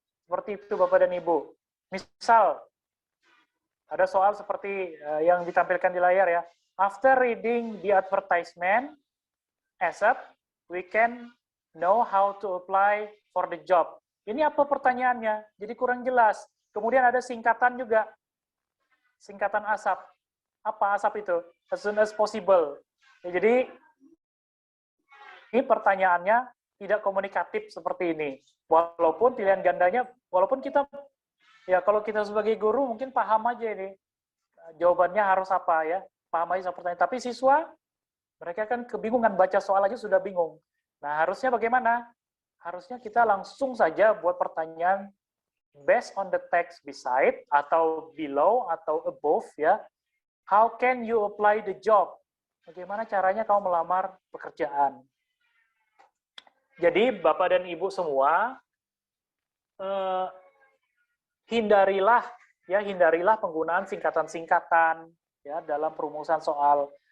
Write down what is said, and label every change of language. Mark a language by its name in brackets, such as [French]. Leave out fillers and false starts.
[Indonesian] Seperti itu Bapak dan Ibu. Misal, ada soal seperti yang ditampilkan di layar ya. [English] After reading the advertisement, ASAP, we can know how to apply for the job. [Indonesian] Ini apa pertanyaannya? Jadi kurang jelas. Kemudian ada singkatan juga. Singkatan ASAP. Apa ASAP itu? [English] As soon as possible. [Indonesian] Ya, jadi ini pertanyaannya tidak komunikatif seperti ini. Walaupun pilihan gandanya, walaupun kita, ya kalau kita sebagai guru mungkin paham aja ini. Jawabannya harus apa ya. Paham aja pertanyaan. Tapi siswa, mereka kan kebingungan, baca soal aja sudah bingung. Nah, harusnya bagaimana? Harusnya kita langsung saja buat pertanyaan [English] based on the text beside, [Indonesian] atau below, atau above, ya. [English] How can you apply the job? [Indonesian] Bagaimana caranya kamu melamar pekerjaan? Jadi, Bapak dan Ibu semua, hindarilah penggunaan singkatan-singkatan ya dalam perumusan soal.